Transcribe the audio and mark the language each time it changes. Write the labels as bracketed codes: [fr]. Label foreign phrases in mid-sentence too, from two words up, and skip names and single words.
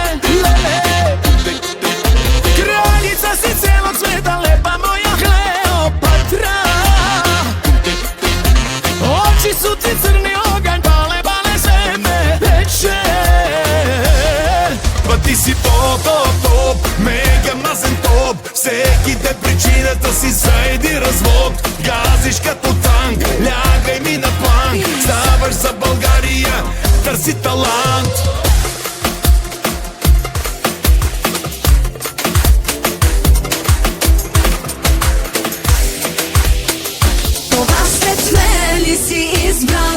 [sr] Kraljica si cijelog sveta, lepa moja Kleopatra. Oči su ti crni oganj, bale se me peče. Pa ti si top, [bg] мега мазен топ. Всеки ден причината си за един развод. Газиш като танк, лягай ми на планк. Ставаш за България, търси талант. Това след мен ли си избрал?